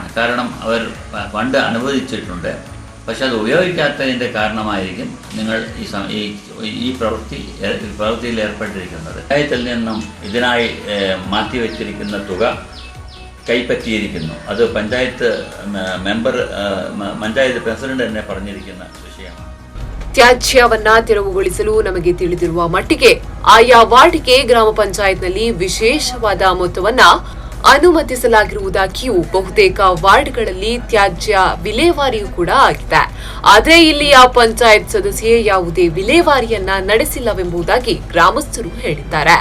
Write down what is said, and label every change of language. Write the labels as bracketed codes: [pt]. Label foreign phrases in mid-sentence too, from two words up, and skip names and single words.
[ml] കാരണം അവർ ഫണ്ട് അനുവദിച്ചിട്ടുണ്ട്, പക്ഷെ അത് ഉപയോഗിക്കാത്തതിൻ്റെ കാരണമായിരിക്കും നിങ്ങൾ ഈ പ്രവൃത്തിയിൽ ഏർപ്പെട്ടിരിക്കുന്നത്. പഞ്ചായത്തിൽ നിന്നും ഇതിനായി മാറ്റിവെച്ചിരിക്കുന്ന തുക കൈപ്പറ്റിയിരിക്കുന്നു. അത് പഞ്ചായത്ത് പ്രസിഡന്റ് തന്നെ പറഞ്ഞിരിക്കുന്ന ವಿಷಯമാണ്. [kn] ತ್ಯಾಜ್ಯವನ್ನ ತೆರವುಗೊಳಿಸಲು ನಮಗೆ ತಿಳಿದಿರುವ ಮಟ್ಟಿಗೆ ಆಯಾ ವಾರ್ಡ್ಗೆ ಗ್ರಾಮ ಪಂಚಾಯತ್ನಲ್ಲಿ ವಿಶೇಷವಾದ ಮೊತ್ತವನ್ನ ಅನುಮತಿಸಲಾಗಿರುವುದಾಗಿಯೂ ಬಹುತೇಕ ವಾರ್ಡ್ಗಳಲ್ಲಿ ತ್ಯಾಜ್ಯ ವಿಲೇವಾರಿಯೂ ಕೂಡ ಆಗಿದೆ. ಆದರೆ ಇಲ್ಲಿಯ ಪಂಚಾಯತ್ ಸದಸ್ಯೆ ಯಾವುದೇ ವಿಲೇವಾರಿಯನ್ನ ನಡೆಸಿಲ್ಲವೆಂಬುದಾಗಿ ಗ್ರಾಮಸ್ಥರು ಹೇಳಿದ್ದಾರೆ.